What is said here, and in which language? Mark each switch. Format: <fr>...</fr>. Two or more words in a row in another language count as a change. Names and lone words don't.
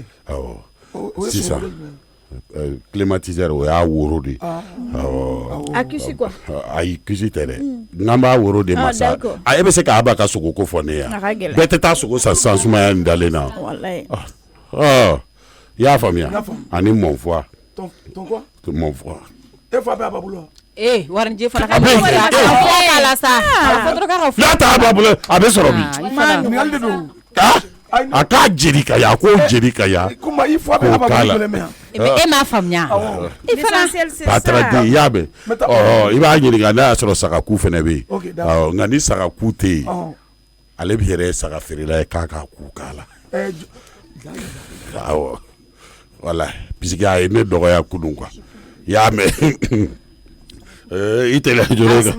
<bm>awɔ sisan climatiseur o y'a woro de awɔ a kisi quoi ayi kisi tɛ dɛ n'an b'a woro de ma sa e bɛ se k'a ba ka sogo ko fɔ ne yan bɛɛ tɛ taa sogo san san sumaya nin dalen na wallahi i y'a faamuya ani mɔnfua</bm> <fr>ton quoi</fr> <bm>mɔnfua e fa bɛ a ba bolo warinje fana ka kala sa n'a t'a ba bolo a bɛ sɔrɔ bi ɲininkali de don a k'a jeli ka ya ko jeli ka ya kuma i fa bɛ a ba bolo mɛ e m'a faamuya i fana patradi i y'a mɛn i b'a ɲininka n'a y'a sɔrɔ sagaku fana bɛ yen nka ni sagaku tɛ yen ale bɛ yɛrɛ saga feerela ye k'a k'a ku k'a la awɔ wala puisque a ye ne dɔgɔya kunun quoi i y'a mɛn i tɛ jɔrɔ kan</bm>